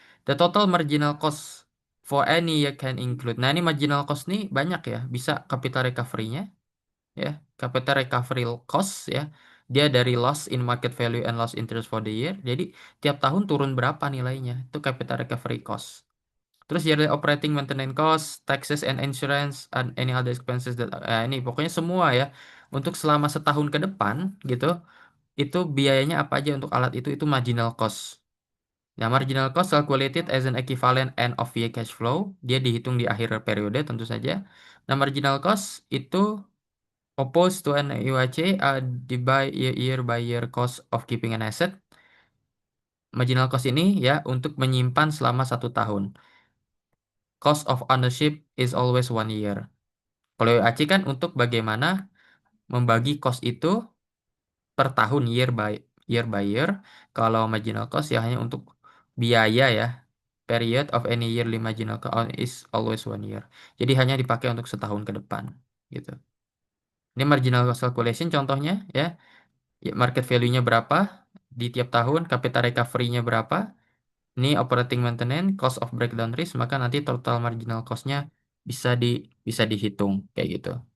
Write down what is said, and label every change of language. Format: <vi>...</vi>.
<en>The total marginal cost for any year can include.</en> <id>Nah, ini marginal cost nih banyak ya. Bisa capital recovery-nya ya.</id> <en>Capital recovery cost ya.</en> <id>Dia dari</id> <en>loss in market value and loss interest for the year.</en> <id>Jadi tiap tahun turun berapa nilainya? Itu capital recovery cost.</id> <en>Terus yearly operating maintenance cost, taxes and insurance, and any other expenses that</en> <id>ini pokoknya semua ya. Untuk selama setahun ke depan gitu, itu biayanya apa aja untuk alat itu marginal cost.</id> <en>Nah, marginal cost calculated as an equivalent end of year cash flow.</en> <id>Dia dihitung di akhir periode tentu saja.</id> <en>Nah, marginal cost itu opposed to an EUAC di year by year cost of keeping an asset.</en> <id>Marginal cost ini ya untuk menyimpan selama 1 tahun.</id> <en>Cost of ownership is always 1 year.</en> <id>Kalau EUAC kan untuk bagaimana membagi cost itu per tahun</id> <en>year by year.</en> <id>Kalau marginal cost ya hanya untuk biaya ya.</id> <en>Period of any yearly marginal cost is always 1 year.</en> <id>Jadi hanya dipakai untuk setahun ke depan gitu. Ini marginal cost calculation contohnya ya. Ya, market value-nya berapa di tiap tahun, capital recovery-nya berapa. Ini operating maintenance, cost of breakdown risk, maka nanti total marginal cost-nya bisa di bisa dihitung kayak gitu.</id>